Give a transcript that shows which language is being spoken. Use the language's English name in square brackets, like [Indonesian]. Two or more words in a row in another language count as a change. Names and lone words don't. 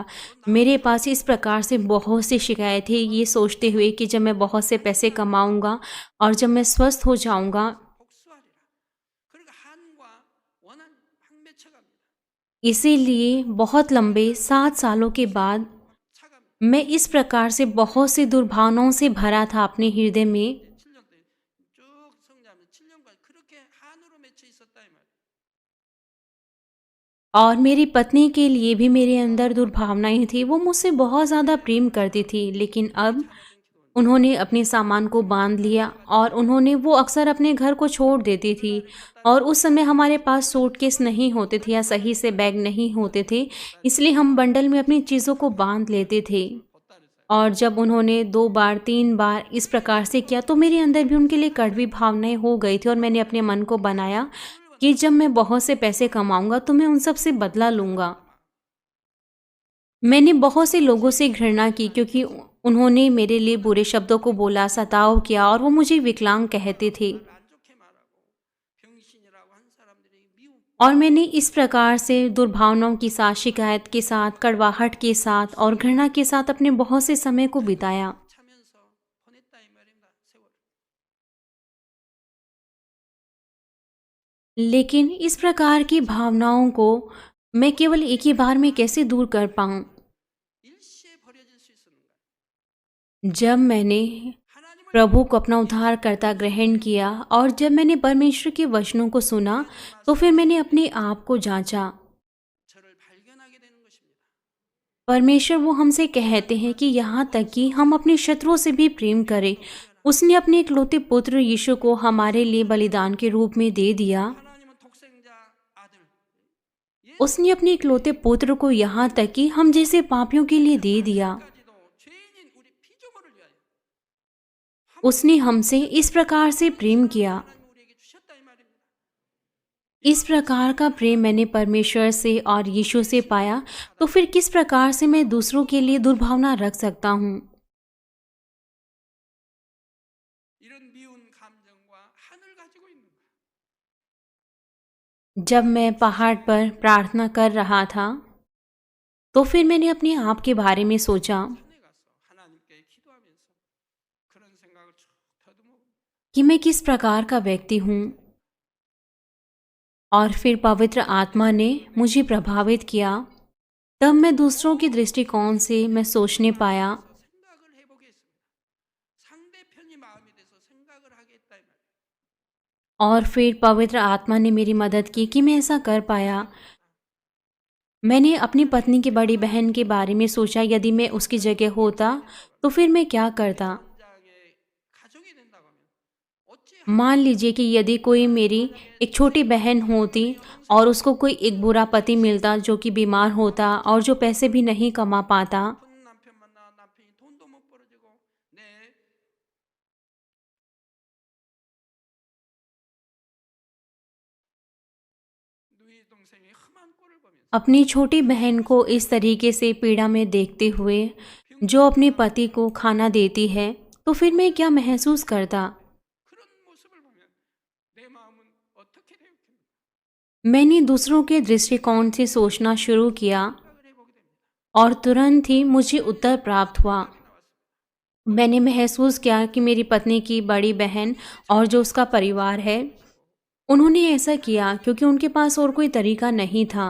[Hindi] मेरे पास इस प्रकार से बहुत सी शिकायत थी, ये सोचते हुए कि जब मैं बहुत से पैसे कमाऊंगा और जब मैं स्वस्थ हो जाऊंगा, [Korean] 복수하리라. 그러니까 한과 원한 항매쳐갑니다. [Hindi] इसीलिए बहुत लंबे 7 सालों के बाद [Korean] 차가 [Hindi] मैं इस प्रकार से बहुत सी दुर्भावनाओं से भरा था अपने हृदय में [Korean] 7년 동안 쭉 성장하면 7년간 그렇게 한으로 맺혀 있었다 이 말이에요. [Hindi] और मेरी पत्नी के लिए भी मेरे अंदर दुर्भावनाएं थी। वो मुझसे बहुत ज़्यादा प्रेम करती थी, लेकिन अब [Korean] 잡아준 기도원이 [Hindi] उन्होंने अपने सामान को बांध लिया और उन्होंने वो अक्सर अपने घर को छोड़ देती थी। और उस समय हमारे पास सूटकेस नहीं होते थे या सही से बैग नहीं होते थे, इसलिए हम बंडल में अपनी चीज़ों को बांध लेते थे। [Korean] 보따리에서 [Hindi] और जब उन्होंने 2 बार 3 बार इस प्रकार से किया तो मेरे अंदर भी उनके लिए कड़वी भावनाएं हो गई थी और मैंने अपने मन को बनाया कि जब मैं बहुत से पैसे कमाऊंगा तो मैं उन सब से बदला लूँगा। मैंने बहुत से लोगों से घृणा की क्योंकि उन्होंने मेरे लिए बुरे शब्दों को बोला, सताव किया और वो मुझे विकलांग कहते थे। [Korean] 안 좋게 말하고 병신이라고 한 사람들이 미움 [Hindi] और मैंने इस प्रकार से दुर्भावनाओं के साथ, शिकायत के साथ, कड़वाहट के साथ और घृणा के साथ अपने बहुत से समय को बिताया। [Korean] 차면서 보냈다 이 말입니다. 세월. [Hindi] लेकिन इस प्रकार की भावनाओं को मैं केवल एक ही बार में कैसे दूर कर पाऊँ? [Korean] 일시에 버려질 수 있었는 거예요. [Hindi] जब मैंने [Korean] 하나님을 [Hindi] प्रभु को अपना उद्धारकर्ता ग्रहण किया और जब मैंने परमेश्वर के वचनों को सुना, तो फिर मैंने अपने आप को जांचा। [Korean] 저를 발견하게 되는 것입니다. [Hindi] परमेश्वर वो हमसे कहते हैं कि यहाँ तक कि हम अपने शत्रुओं से भी प्रेम करें। उसने अपने इकलौते पुत्र यीशु को हमारे लिए बलिदान के रूप में दे दिया। [Korean] 하나님은 독생자 아들 [Hindi] उसने अपने इकलौते पुत्र को यहाँ तक कि हम जैसे पापियों के लिए दे दिया। [Korean] 예수까지도 죄인인 우리 피조물을 위하여 [Hindi] उसने हमसे इस प्रकार से प्रेम किया। [Korean] 하나님 우리에게 주셨다 이 말입니다. [Hindi] इस प्रकार का प्रेम मैंने परमेश्वर से और यीशु से पाया, तो फिर किस प्रकार से मैं दूसरों के लिए दुर्भावना रख सकता हूँ? [Korean] 이런 미운 감정과 한을 가지고 있는 거야. [Hindi] जब मैं पहाड़ पर प्रार्थना कर रहा था, तो फिर मैंने अपने आप के बारे में सोचा [Korean] 산에 가서 하나님께 기도하면서 그런 생각을 쭉 더듬어 [Hindi] कि मैं किस प्रकार का व्यक्ति हूँ। और फिर पवित्र आत्मा ने मुझे प्रभावित किया। तब मैं दूसरों के दृष्टिकोण से मैं सोचने पाया [Korean] 생각을 해보겠습니다. 상대편이 마음이 돼서 생각을 하겠다 이 말이에요. [Hindi] और फिर पवित्र आत्मा ने मेरी मदद की कि मैं ऐसा कर पाया। मैंने अपनी पत्नी की बड़ी बहन के बारे में सोचा, यदि मैं उसकी जगह होता तो फिर मैं क्या करता। [Korean] 장의 가족이 된다고 하면 어찌 [Hindi] मान लीजिए कि यदि कोई मेरी एक छोटी बहन होती और उसको कोई एक बुरा पति मिलता जो कि बीमार होता और जो पैसे भी नहीं कमा पाता, [Korean] 아픈 남편 만나 남편이 돈도 못 벌어주고 내 누이 동생이 험한 꼴을 보면서 [Hindi] अपनी छोटी बहन को इस तरीके से पीड़ा में देखते हुए जो अपने पति को खाना देती है, तो फिर मैं क्या महसूस करता। [Korean] 그런 모습을 보면 내 마음은 어떻게 되었겠는가 [Hindi] मैंने दूसरों के दृष्टिकोण से सोचना शुरू किया [Korean] 생각을 해보게 됩니다. [Hindi] और तुरंत ही मुझे उत्तर प्राप्त हुआ। [Korean] 나왔습니다. [Hindi] मैंने महसूस किया कि मेरी पत्नी की बड़ी बहन और जो उसका परिवार है, उन्होंने ऐसा किया क्योंकि उनके पास और कोई तरीका नहीं था।